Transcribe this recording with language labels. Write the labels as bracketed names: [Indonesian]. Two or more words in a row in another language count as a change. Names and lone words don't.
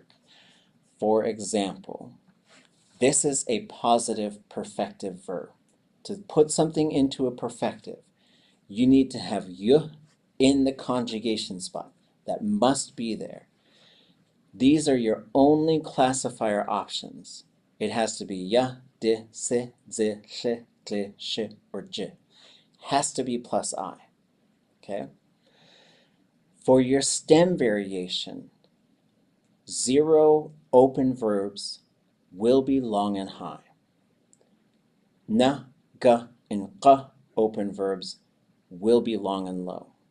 [English] For example, this is a positive perfective verb. To put something into a perfective, you need to have y in the conjugation spot. That must be there. These are your only classifier options. It has to be ya, di, si, zi, shi, gli, shi, or j. Has to be plus I. Okay? For your stem variation, 0 open verbs will be long and high. Na, ga, and qa open verbs will be long and low.